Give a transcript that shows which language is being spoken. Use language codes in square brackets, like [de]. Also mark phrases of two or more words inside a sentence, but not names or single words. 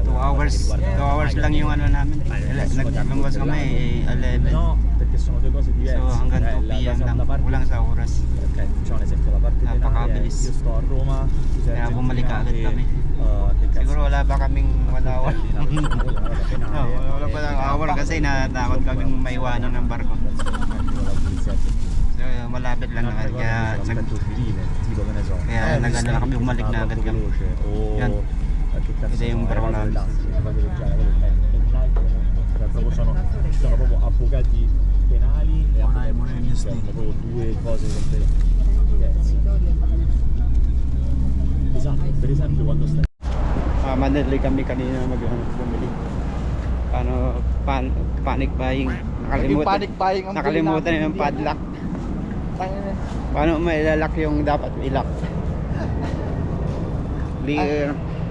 [tl] 2 hours lang yung namin. Nagluwas kami 11. [it] No, perché sono due cose diverse. [tl] So hanggang 2 PM lang, kulang sa oras. [it] Ok, facciamo un esempio, la parte penale, io sto a Roma, tu sei [tl] Kaya bumalik agad kami. [it] che [tl] Siguro wala pa kaming 1 hour. [it] No, [tl] Wala pa lang hour kasi natakot kaming maiwanan ng barko. So malapit lang naman. Kaya [it] l'aspetto civile, tipo che ne so. [tl] Kaya nag-ano lang kami, bumalik na agad kami. [it] veloce o [tl] Yan. [it] che cazzo Ed è un sono, bravo le cose analisi. tasse, si fa viaggiare, quello è un altro mondo. Cioè, proprio ci sono proprio avvocati penali e avvocati civili, cioè, sono proprio due cose completamente diverse. Esatto, per esempio quando stai [tl] Madali kami kanina bumili. [en] Panic buying. Panic buying ang [tl] Nakalimutan yung padlock. Paano mo ilalak yung dapat ilak?